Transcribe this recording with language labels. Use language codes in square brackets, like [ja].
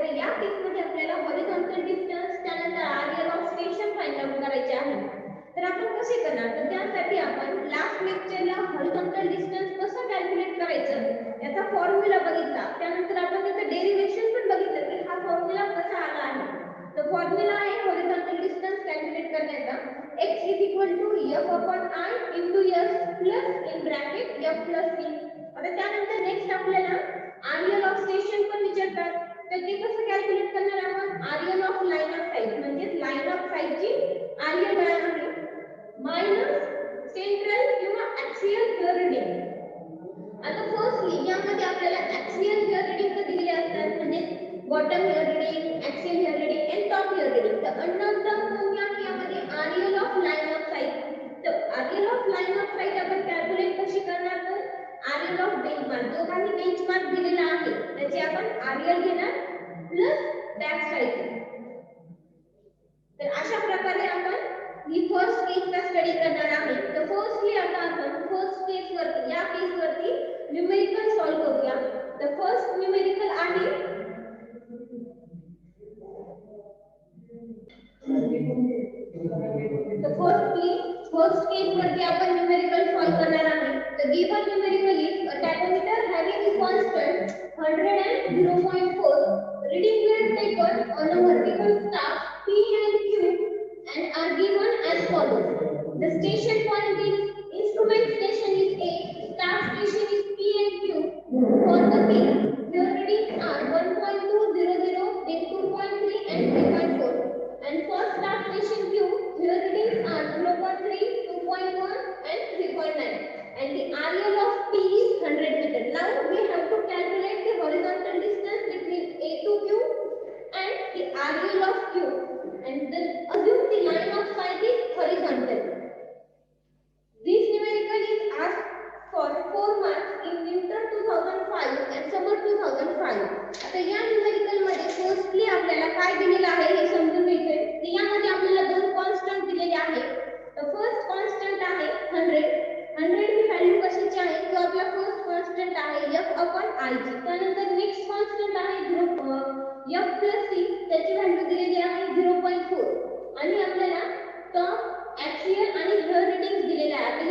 [mr] तर या केस मध्ये आपल्याला हॉरिझॉन्टल डिस्टन्स त्यानंतर Areal of station find out करायचे आहे. तर आपण कसे करणार तर त्यासाठी आपण लास्ट लेक्चरला हॉरिझॉन्टल डिस्टन्स कसं कॅल्क्युलेट करायचं याचा फॉर्म्युला बघितला. त्यानंतर आपण त्याचं डेरिव्हेशन पण बघितलं की हा फॉर्म्युला कसा आला आहे. तो फॉर्म्युला आहे हॉरिझॉन्टल डिस्टन्स कॅल्क्युलेट करण्याचा [en] x f upon I into s plus in bracket f plus c. [mr] आता त्यानंतर नेक्स्ट आपल्याला आरियल ऑफ स्टेशन पण विचारतात तर ते कसं कॅल्क्युलेट करणार आपण Areal of line of site म्हणजे लाईन ऑफ साइटची आरियल काय आहे मायनस सेंट्रल किंवा ऍक्सियल हेअर रीडिंग. आता फर्स्टली यामध्ये आपल्याला ऍक्सियल हेअर रीडिंग दिलेले असतात म्हणजे bottom hair reading, axial hair reading end top hair reading. तर अननोन टर्म कोणती आहे यामध्ये Areal of line of site. तर Areal of line of site आपण कॅल्क्युलेट कशी करणार तर आरियल ऑफ बेंचमार्क जो काही बेंचमार्क दिलेला आहे त्याचे आपण आरियल घेणार प्लस बॅक साइड. तर अशा प्रकारे आपण ही फर्स्ट केसचा स्टडी करणार आहे. तर फर्स्टली आता आपण फर्स्ट केस वरती या केस वरती न्यूमेरिकल सॉल्व करूया. तर फर्स्ट न्यूमेरिकल आहे तर फर्स्ट केस वरती आपण न्यूमेरिकल सॉल्व करणार आहे. तर given numerical [en] Is a tachometer having constant 100 and 0.4 reading were taken on a vertical staff P and Q and are given as follows. The station point is instrument station is A, staff station is P and Q. For the P, your readings are 1.200, then 2.3 and 3.4. And for staff station Q, your readings are 0.3, 2.1 and 3.9. And the RL of P is 100 meter. Now we have to calculate the horizontal distance between A to Q and the RL of Q. And then assume the line of sight is horizontal. This numerical is asked for 4 marks in winter 2005 and summer 2005. [mr] आता या numerical मध्ये firstly आपल्याला काय दिलेलं आहे हे समजून घ्यायचे. तर यामध्ये आपल्याला दोन कॉन्स्टंट दिलेले आहेत. तर फर्स्ट कॉन्स्टंट आहे 100 ही व्हॅल्यू कशाची आहे तो आपला फर्स्ट कॉन्स्टंट आहे f upon I ची. त्यानंतर नेक्स्ट कॉन्स्टंट आहे f plus c त्याची व्हॅल्यू दिलेली आहे 0.4 आणि आपल्याला टॉप ऍक्सियल आणि हेअर रीडिंग्स दिलेले आहेत.